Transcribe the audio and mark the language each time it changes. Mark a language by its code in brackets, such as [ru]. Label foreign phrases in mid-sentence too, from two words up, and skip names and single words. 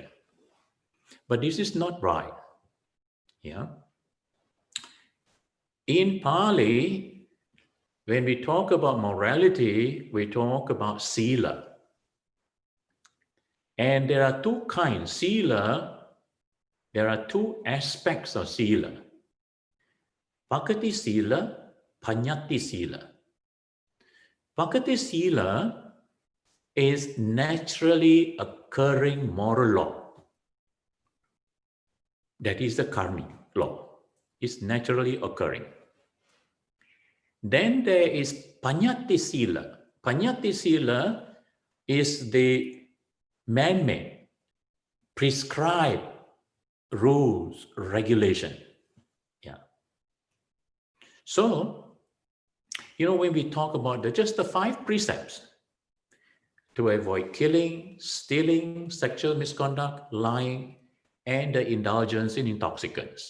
[en] But this is not right. Yeah. In Pali, when we talk about morality, we talk about sila. And there are two kinds. Sila, there are two aspects of sila. [pi] Pakati sila, panyati sila. Pakati sila [en] is naturally occurring moral law. That is the karmic law. It's naturally occurring. Then there is [pi] panyati sila. Panyati sila [en] is the man-made, prescribed rules, regulation. Yeah. So, when we talk about just the 5 precepts to avoid killing, stealing, sexual misconduct, lying, and the indulgence in intoxicants.